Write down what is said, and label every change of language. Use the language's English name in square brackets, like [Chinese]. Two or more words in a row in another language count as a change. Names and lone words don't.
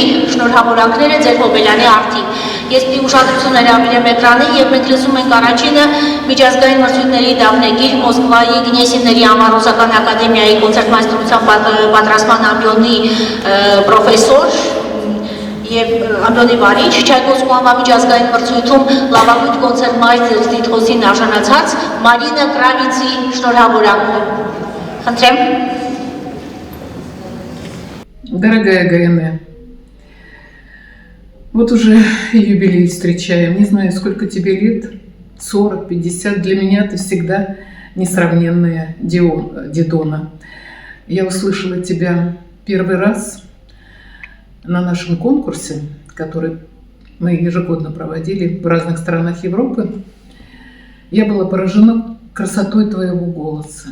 [Armenian] շնորհավորանքները ձեր հոբելյանի արդին։ Ես պիտի ուշադրություն հրավիրեմ էկրանին և մենք լսում ենք առաջինը միջազգային մրցույթների դափնեկիր Մոսկվայի Գնեսիների համառուսական ակադեմիայի կոնցերտմայստրության պատրաստման ամբիոնի պրոֆեսոր և ամբիոնի վարիչ Չայկովսկու համամիջազգային մրցույթում լավագույն կոնցերտմայստր տիտղոսին արժանացած Մարինա Կրավիցի շնորհավորանքը։ Խնդրեմ։ [Russian] Дорогая Гаянэ, вот уже юбилей встречаем. Не знаю, сколько тебе лет, 40, 50. Для меня ты всегда несравненная Дидона. Я услышала тебя первый раз на нашем конкурсе, который мы ежегодно проводили в разных странах Европы, я была поражена красотой твоего голоса.